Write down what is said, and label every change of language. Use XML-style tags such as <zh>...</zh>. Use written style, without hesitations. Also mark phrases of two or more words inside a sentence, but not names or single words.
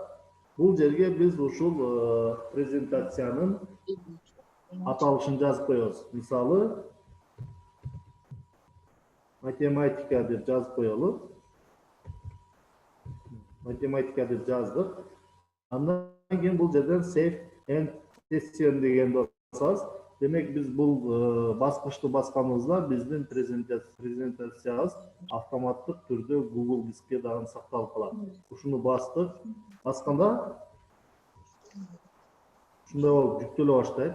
<ky>Бул жерге биз ушул презентациянын аталышын жазып коебуз. Мисалы математика деп жазып коелу. Математика деп жаздык. Андан кийин бул жерден</ky> <en>save and session</en> <ky>дегенди басабыз. Демек биз бул баскычты басканыбызда биздин презентациябыз автоматтык түрдө Google дискке дагы сакталып калат. Ушуну бастык. Басканда ушундай болуп жүктөлө баштайт.</ky>